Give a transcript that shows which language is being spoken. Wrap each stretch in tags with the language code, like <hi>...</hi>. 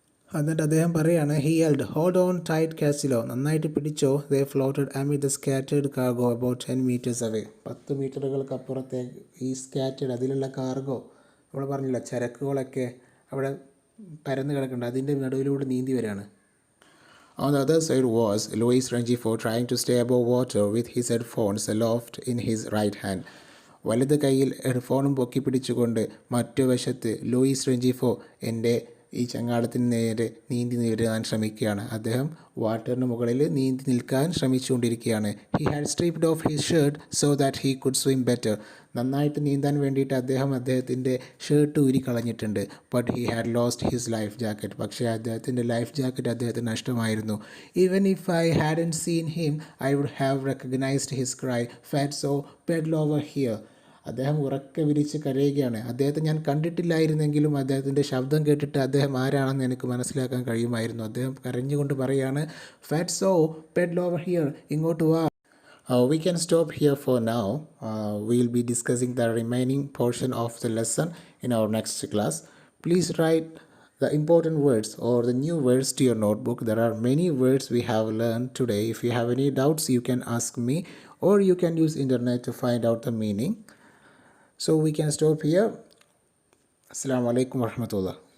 <ml>എന്നിട്ട് അദ്ദേഹം പറയുകയാണ്,</ml> <en>he held, hold on tight Castillo,</en> <ml>നന്നായിട്ട് പിടിച്ചോ.</ml> <en>They floated amid the scattered cargo about 10 meters away.</en> <ml>10 മീറ്ററുകൾക്ക് അപ്പുറത്തേക്ക് ഈ സ്കാറ്റേർഡ്, അതിലുള്ള കാർഗോ, നമ്മൾ പറഞ്ഞില്ല ചരക്കുകളൊക്കെ അവിടെ പരന്ന് കിടക്കുന്നുണ്ട്, അതിൻ്റെ നടുവിലൂടെ നീന്തി വരികയാണ്.</ml> <en>On the other side was Luis Rengifo trying to stay above water with his headphones aloft in his right hand.</en> <ml>വലത് കൈയിൽ ഹെഡ്ഫോണും പൊക്കി പിടിച്ചുകൊണ്ട് മറ്റു വശത്ത് ലൂയിസ് റെഞ്ചിഫോ എൻ്റെ ഈ ചങ്ങാടത്തിന് നേരെ നീന്തി നേരിടാൻ ശ്രമിക്കുകയാണ്. അദ്ദേഹം വാട്ടറിന് മുകളിൽ നീന്തി നിൽക്കാൻ ശ്രമിച്ചുകൊണ്ടിരിക്കുകയാണ്.</ml> <en>He had stripped off his shirt so that he could swim better.</en> <ml>നന്നായിട്ട് നീന്താൻ വേണ്ടിയിട്ട് അദ്ദേഹത്തിൻ്റെ ഷർട്ട് ഊരി കളഞ്ഞിട്ടുണ്ട്.</ml> <en>But he had lost his life jacket.</en> <ml>പക്ഷേ അദ്ദേഹത്തിൻ്റെ ലൈഫ് ജാക്കറ്റ് അദ്ദേഹത്തിന് നഷ്ടമായിരുന്നു.</ml> <en>Even if I hadn't seen him I would have recognised his cry, Fatso paddle over here.</en> <ml>അദ്ദേഹം ഉറക്കെ വിരിച്ച് കരയുകയാണ്. അദ്ദേഹത്തെ ഞാൻ കണ്ടിട്ടില്ലായിരുന്നെങ്കിലും അദ്ദേഹത്തിൻ്റെ ശബ്ദം കേട്ടിട്ട് അദ്ദേഹം ആരാണെന്ന് എനിക്ക് മനസ്സിലാക്കാൻ കഴിയുമായിരുന്നു. അദ്ദേഹം കരഞ്ഞുകൊണ്ട് പറയുകയാണ്,</ml> <en>fatso pedal over here,</en> <ml>ഇങ്ങോട്ട് വാ.</ml> <en>We can stop here for now. We'll be discussing the remaining portion of the lesson in our next class. Please write the important words or the new words to your notebook. There are many words we have learned today. If you have any doubts, you can ask me, or you can use internet to find out the meaning. So we can stop here.</en> <ar>Assalamu alaikum warahmatullah.</ar>